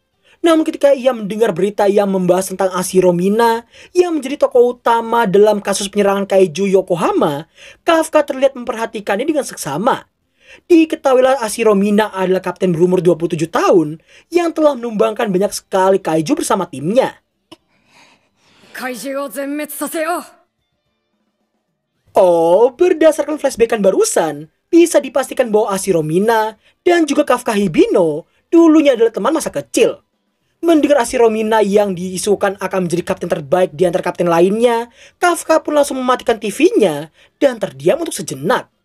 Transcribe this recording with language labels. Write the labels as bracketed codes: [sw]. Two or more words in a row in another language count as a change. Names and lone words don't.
[id] Namun ketika ia mendengar berita yang membahas tentang Ashiro Mina yang menjadi tokoh utama dalam kasus penyerangan kaiju Yokohama, Kafka terlihat memperhatikannya dengan seksama. Diketahuilah Ashiro Mina adalah kapten berumur 27 tahun yang telah menumbangkan banyak sekali kaiju bersama timnya. [ja] 怪獣を全滅させよう。 [id] Oh, berdasarkan flashbackan barusan, bisa dipastikan bahwa Ashiro Mina dan juga Kafka Hibino dulunya adalah teman masa kecil. Mendengar Ashiro Mina yang diisukan akan menjadi kapten terbaik di antara kapten lainnya, Kafka pun langsung mematikan TV-nya dan terdiam untuk sejenak.